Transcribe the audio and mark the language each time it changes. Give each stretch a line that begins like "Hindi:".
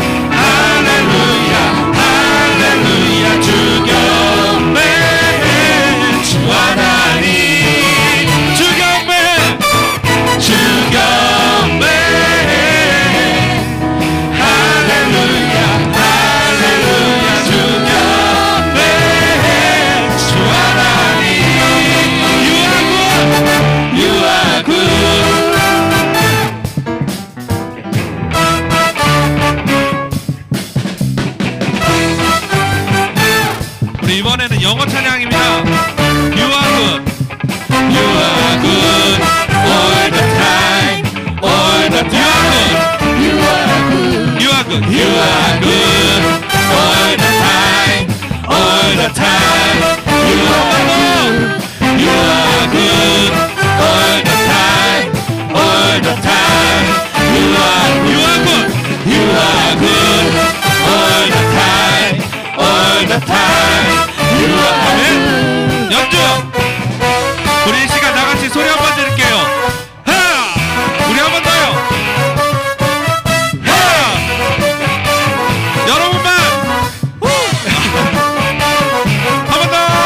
Korean: 할렐루야 할렐루야 주 경배. 주 하나님 주 경배해, 주 경배. 할렐루야 할렐루야 주 경배. 주 하나님
English: You are good.
Korean: 우리 이번에는 영어 찬양입니다.
English: You are good, You are good all the time, all the time. You are good. you are good, You are good all the time, all the time. You are good. You are good all the time, all the time. You are good. You are good all the time, all the time. You are
Korean: 아멘.
English: good.
Korean: 연주, 우리 이 시간 다같이 소리 한번 드릴게요. 하! 우리 한 번 더요. 하! 여러분만 한 번 더.